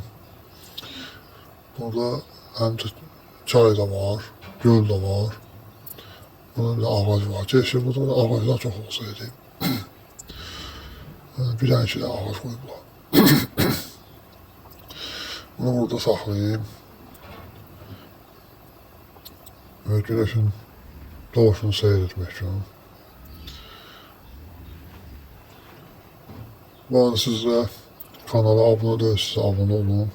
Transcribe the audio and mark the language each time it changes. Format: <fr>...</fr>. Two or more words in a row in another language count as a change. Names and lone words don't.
<az>Burada həm çay da var, göl da var. Burada bir ağac var. Keşke burada da ağaclar çox olsaydı. Bir dənə iki də ağac qoyublar. Bunu burada saxlayayım.</az> <tr>Ve güneşin doğuşunu seyretmek için. Bu arada siz de kanala abone değilseniz abone olun.</tr>